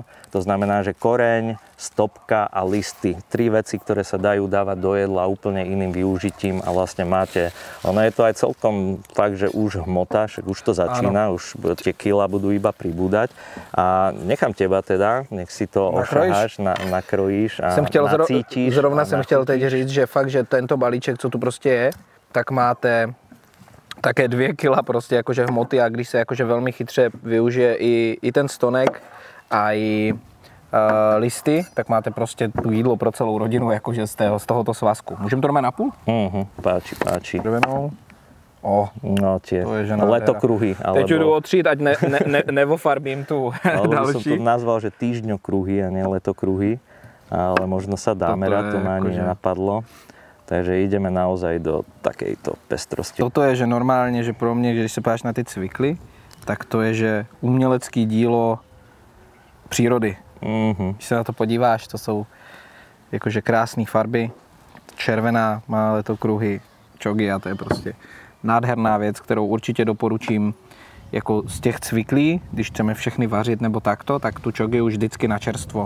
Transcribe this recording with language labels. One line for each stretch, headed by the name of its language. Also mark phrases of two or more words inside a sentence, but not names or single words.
Slovak: To znamená, že koreň, stopka a listy. 3 veci, ktoré sa dajú dávať do jedla úplne iným využitím a vlastne máte... Ono je to aj celkom fakt, že už hmota, však už to začína, už tie kila budú iba pribúdať. A nechám teba teda, nech si to ošaháš, nakrojíš a nacítíš.
Czech: Zrovna jsem chtěl teď říct, že fakt, že tento balíček, co tu prostě je, tak máte také 2 kila prostě jakože hmoty a když se jakože velmi chytře využije i ten stonek a i listy, tak máte prostě tu jídlo pro celou rodinu jakože z tohoto svazku. Můžeme to normálně na půl?
Slovak: Páči. Drvenou. No tie letokruhy.
Czech: Teď jdu otřít, ať nevofarbím tu další.
Slovak: Som to nazval, že týždňokruhy a nie letokruhy, ale možno sa dáme, to ma ani nenapadlo. Takže ideme naozaj do takejto pestrosti.
Czech: Toto je, že normálně, že pro mě, když se podíváš na ty cvikly, tak to je, že umělecký dílo přírody. Když se na to podíváš, to jsou jakože krásné farby, červená má letokruhy, čogy a to je prostě nádherná věc, kterou určitě doporučím jako z těch cviklí, když chceme všechny vařit nebo takto, tak tu čogy už vždycky na čerstvo.